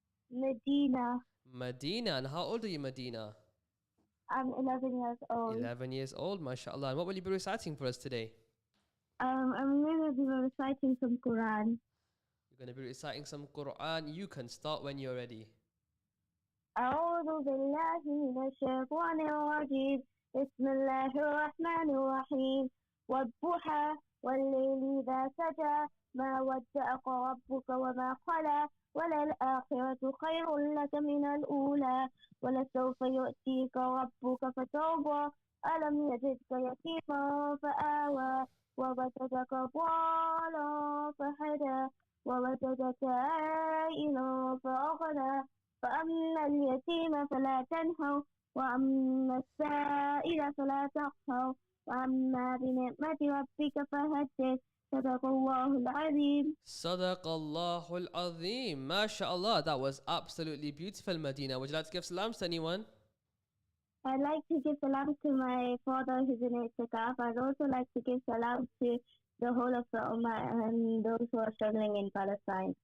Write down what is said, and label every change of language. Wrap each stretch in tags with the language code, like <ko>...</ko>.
<en>Medina. Medina. And how old are you, Medina? I'm 11 years old. 11 years old, mashallah. And what will you be reciting for us today? I'm going to be reciting some Quran. You're going to be reciting some Quran. You can start when you're ready.</en> <ar>أعوذ بالله من الشيطان الرجيم بسم الله الرحمن الرحيم والضحى والليل إذا سجى ما ودعك ربك وما قلى وللآخرة خير لك من الأولى ولسوف يؤتيك ربك فترضى ألم يجدك يتيما فآوى ووجدك ضالا فهدى ووجدك عائلا فأغنى فأما اليتيم فلا تنهر وأما السائل فلا تقهر وأما بنعمة ربك فحدث صدق الله العظيم. صدق الله العظيم.</ar> <en>MashaAllah, that was absolutely beautiful, Medina. Would you like to give salams to anyone? I'd like to give salam to my father who's in Itikaf. I'd also like to give salam to the whole of the Ummah and those who are struggling in Palestine.</en>